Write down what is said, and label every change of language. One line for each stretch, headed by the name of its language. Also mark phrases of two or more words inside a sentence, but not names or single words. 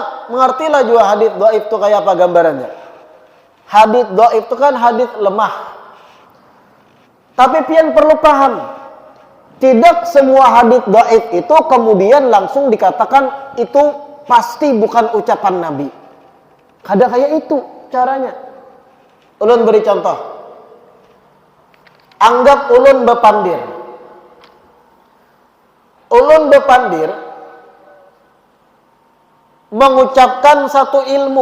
Indonesian: Mengertilah juga hadits dhaif itu kayak apa gambarannya. Hadits dhaif itu kan hadits lemah. Tapi pian perlu paham, tidak semua hadits dhaif itu kemudian langsung dikatakan itu pasti bukan ucapan Nabi.
Banjar: Kadang kayak itu caranya. Ulun beri contoh. Anggap ulun bepandir. Ulun bepandir mengucapkan satu ilmu.